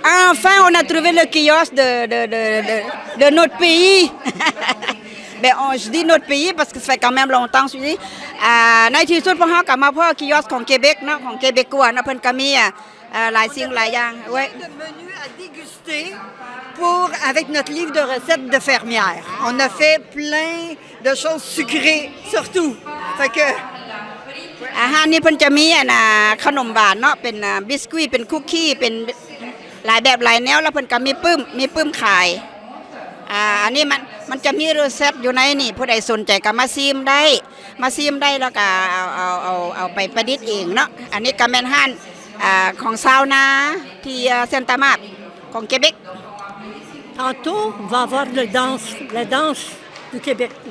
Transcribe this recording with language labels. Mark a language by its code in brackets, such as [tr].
[fr] Enfin, on a trouvé le kiosque de notre pays. Ben, je dis notre pays parce que ça fait quand même longtemps. Je dis, [tts] ในที่สุดพวกเรากลับมาเพื่อคิยอสของเกเบกเนาะของเกเบกกัวเนาะเพิ่นก็มีหลายสิ่งหลายอย่าง [fr] Ouais. De menus à déguster avec notre livre de recettes de fermières. On a fait plein de choses sucrées, surtout. Fait que [tts] อาหารนี่เพิ่นจะมีขนมหวานเนาะเป็นบิสกิตเป็นคุกกี้เป็นหลายแบบหลายแนวแล้วเพิ่นก็มีปึ้มขายอันนี้มันจะมีรีเซ็ตอยู่ในนี่ผู้ใดสนใจก็มาซิมได้แล้วก็เอาไปประดิษฐ์เองเนาะอันนี้ก็แม่นห้านของชาวนาที่เซนตามาบของเกเบก [fr] tantôt, on va avoir la danse du Québec.